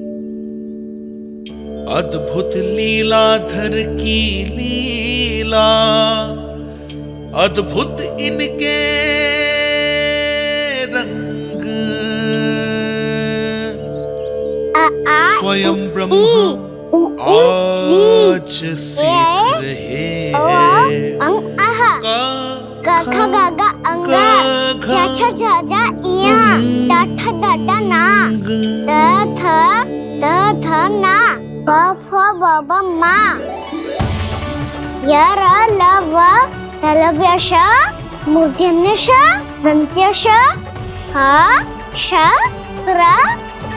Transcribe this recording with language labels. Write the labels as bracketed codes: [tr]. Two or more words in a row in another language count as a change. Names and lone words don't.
[hi] अद्भुत लीलाधर की लीला, अद्भुत इनके रंग, स्वयं ब्रह्मा आज सीख रहे हैं। गा गा गा जा जा इया ड ना द थ ना ब फ ब ब मा य र ल व लव्य श मूर्धन्य श दन्त्य श ह श र